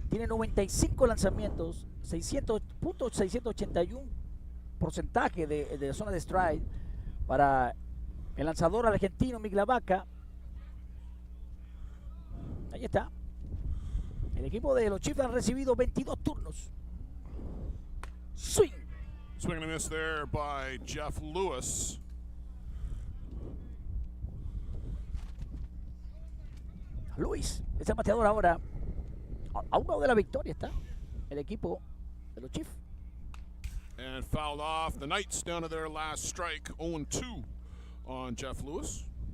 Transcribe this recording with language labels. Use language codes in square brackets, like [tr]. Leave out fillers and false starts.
[es] Tiene 95 lanzamientos, 681 porcentaje de zona de strike para el lanzador argentino Migla Vaca. Ahí está. El equipo de los Chiefs han recibido 22 turnos. [en] Swing. Swing and a miss there by Jeff Lewis. [es] Luis, ese bateador ahora. A uno de la victoria está el equipo de los Chiefs. [en] And fouled off. The Knights down to their last strike, 0-2 on Jeff Lewis.